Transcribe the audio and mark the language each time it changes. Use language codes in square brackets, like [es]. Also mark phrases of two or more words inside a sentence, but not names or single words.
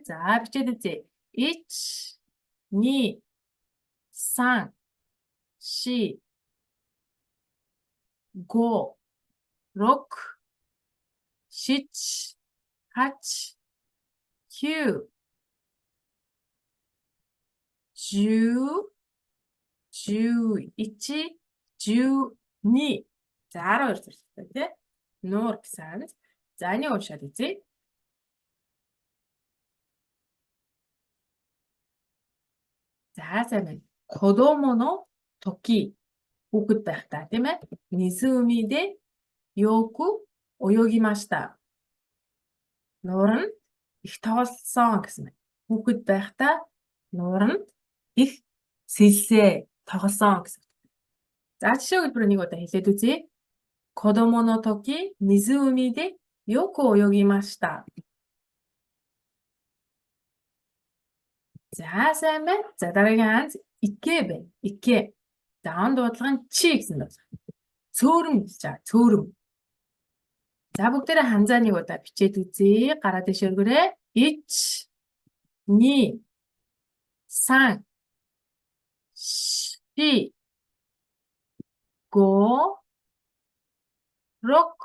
[mn] За бичээд үзье. 1 2 3 4 5 6 7 8 9 10 11 12. За 12 зурлагтай тийм. Нуур гэсэн ханз. За энийг уншаад үзье. За сайн байна. [ja] 子供の時 [mn] хүүхэд байхдаа тийм ээ. [ja] 湖でよく泳ぎました. [mn] Нууранд их тоглосон гэсэн байна. Хүүхэд байхдаа нууранд их сэлсээ тоглосон гэсэн. За жишээ өгүүлбэр нэг удаа хэлээд үзье. [ja] 子供の時湖でよく泳ぎました. [mn] За сайн байна. За дараагийн ханз ике байна. Ике. За он дуудлага нь чи гэсэн дуудлага. Цөөрөм гэж байгаа. Цөөрөм. За бүгдээрээ ханзаа нэг удаа бичээд үзье. Гараа дэш өргөрөө. 1 2 3 4 5 6.